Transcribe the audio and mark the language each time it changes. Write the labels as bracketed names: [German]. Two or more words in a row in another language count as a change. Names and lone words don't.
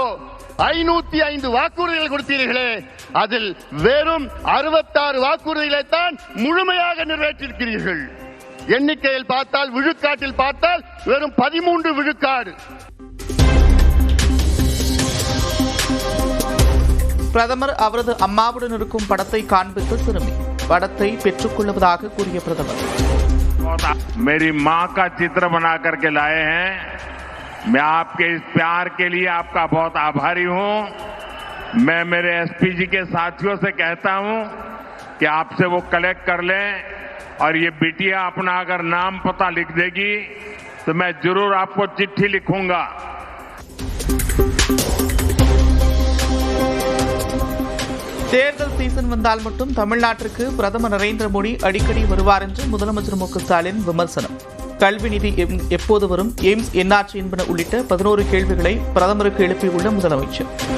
[Tamil] 505 வாக்குறுதிகள் கொடுத்தீர்களே, அதில் வெறும் 66 வாக்குறுதிகளை தான் முழுமையாக நிறைவேற்றிருக்கிறீர்கள். எண்ணிக்கையில் பார்த்தால், விழுக்காட்டில் பார்த்தால் வெறும் 13 விழுக்காடு. பிரதமர் அவரது அம்மாவுடன் இருக்கும் படத்தை காண்பித்து சிறுமி படத்தை பெற்றுக் கொள்வதாக கூறிய பிரதமர். [Hindi] मेरी मां का चित्र बना करके लाए हैं. मैं आपके इस प्यार के लिए आपका बहुत आभारी हूं. मैं मेरे एसपीजी के साथियों से कहता हूं कि आपसे वो कलेक्ट कर लें और ये बिटिया अपना अगर नाम पता लिख देगी तो मैं जरूर आपको चिट्ठी लिखूंगा. [Tamil] தேர்தல் சீசன் வந்தால் மட்டும் தமிழ்நாட்டிற்கு பிரதமர் நரேந்திர மோடி அடிக்கடி வருவார் என்று முதலமைச்சர் மு.க. ஸ்டாலின் விமர்சனம். கல்வி நிதி எப்போது வரும், எய்ம்ஸ் என்னாச்சு என்பன உள்ளிட்ட 11 கேள்விகளை பிரதமருக்கு எழுப்பியுள்ள முதலமைச்சர்.